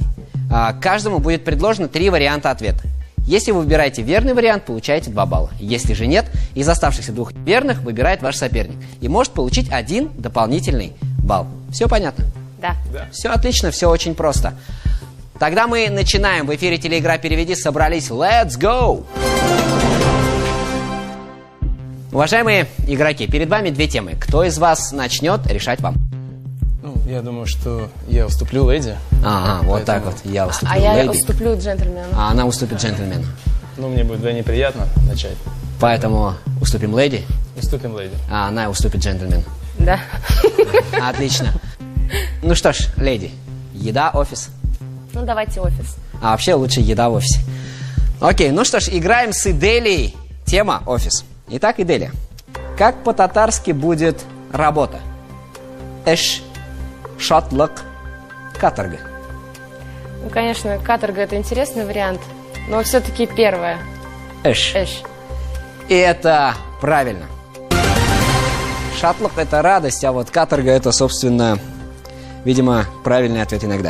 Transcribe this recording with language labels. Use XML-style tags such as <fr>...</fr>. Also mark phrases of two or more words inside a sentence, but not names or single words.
<ru>Каждому будет предложено 3 варианта ответа. Если вы выбираете верный вариант, получаете 2 балла. Если же нет, из оставшихся 2 верных выбирает ваш соперник и может получить 1 дополнительный балл. Все понятно? Да. Все отлично, все очень просто. Тогда мы начинаем. В эфире телеигра «Переведи». Собрались.</ru> <en>Let's go!</en> <ru>Уважаемые игроки, перед вами 2 темы. Кто из вас начнет, решать вам. Ну, я думаю, что я уступлю леди. Ага, вот так вот. Я уступлю А я леди. уступлю джентльмену. А она уступит джентльмену. Ну, мне будет вдвойне приятно начать. Поэтому уступим леди, Уступим леди. а она уступит джентльмену. Да. Отлично. Ну что ж, леди, еда, офис. Ну, давайте офис. А вообще лучше еда в офисе. Окей, ну что ж, играем с Иделией. Тема офис. Итак, Иделия, как по-татарски будет работа?</ru> <tt>Эш, шатлык,</tt> <ru>каторга. Ну, конечно, каторга – это интересный вариант, но все-таки первое. Эш. Эш. И это правильно. Шатлык – это радость, а вот каторга – это, собственно, видимо, правильный ответ иногда.</ru>